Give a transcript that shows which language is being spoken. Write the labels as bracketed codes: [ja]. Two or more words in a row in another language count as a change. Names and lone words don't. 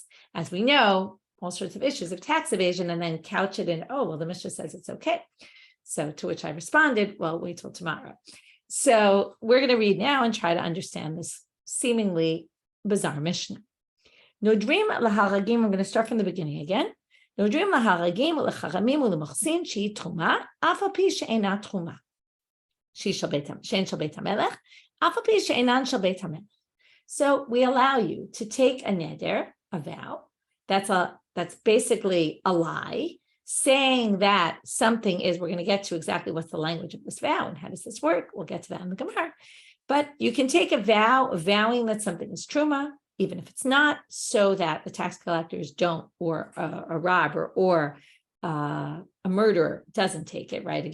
[en] As we know, all sorts of issues of tax evasion, and then couch it in, oh, well, the Mishna says it's okay. So to which I responded, well, wait till tomorrow. So we're going to read now and try to understand this seemingly bizarre Mishna. [he] נדרים להרגים, [en] we're going to start from the beginning again. [he] נדרים להרגים ולחרמים ולמוכסין שהיא תרומה, אף על פי שאינה תרומה. שהן של בית המלך, אף על פי שאינן של בית המלך. [en] So we allow you to take a neder, a vow. That's basically a lie, saying that something is, we're going to get to exactly what's the language of this vow and how does this work. We'll get to that in the Gemara. But you can take a vow, vowing that something is truma, even if it's not, so that the tax collectors don't, or a robber or a murderer doesn't take it, right?